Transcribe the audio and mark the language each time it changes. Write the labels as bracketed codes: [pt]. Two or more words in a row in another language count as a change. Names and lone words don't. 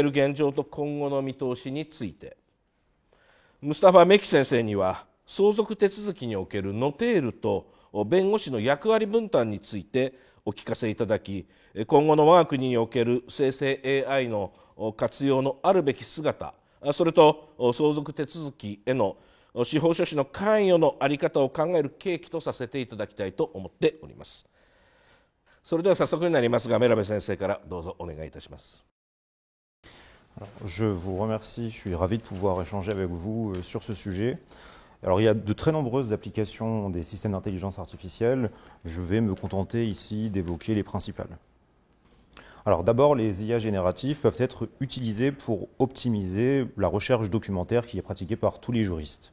[ja] る現状と今後の見通しについて、ムスタファ・メキ先生には相続手続きにおけるノテールと弁護士の役割分担についてお聞かせいただき、今後の我が国における生成 AI の活用のあるべき姿、それと相続手続きへの司法書士の関与の在り方を考える契機とさせていただきたいと思っております。それでは早速になりますが、メラベ先生からどうぞお願いいたします。 [fr] Je vous remercie, je suis ravi de pouvoir échanger avec vous sur ce sujet. Alors il y a de très nombreuses applications des systèmes d'intelligence artificielle, je vais me contenter ici d'évoquer les principales. Alors d'abord, les IA génératifs peuvent être utilisés pour optimiser la recherche documentaire qui est pratiquée par tous les juristes.